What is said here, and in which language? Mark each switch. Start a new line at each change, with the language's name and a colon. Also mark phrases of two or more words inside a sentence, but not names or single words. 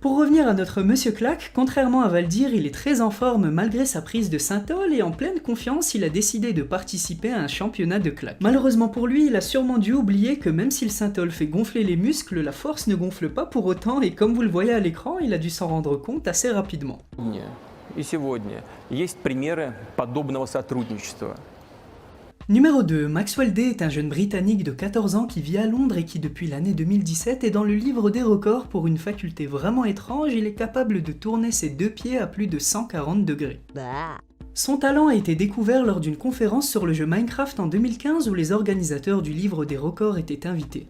French: Pour revenir à notre monsieur Claque, contrairement à Valdir, il est très en forme malgré sa prise de synthol et en pleine confiance, il a décidé de participer à un championnat de claques. Malheureusement pour lui, il a sûrement dû oublier que même si le synthol fait gonfler les muscles, la force ne gonfle pas pour autant et comme vous le voyez à l'écran, il a dû s'en rendre compte assez rapidement.
Russian: И сегодня есть примеры подобного сотрудничества.
French: Numéro 2. Maxwell Day est un jeune Britannique de 14 ans qui vit à Londres et qui depuis l'année 2017 est dans le livre des records pour une faculté vraiment étrange, il est capable de tourner ses deux pieds à plus de 140 degrés. Son talent a été découvert lors d'une conférence sur le jeu Minecraft en 2015 où les organisateurs du livre des records étaient invités.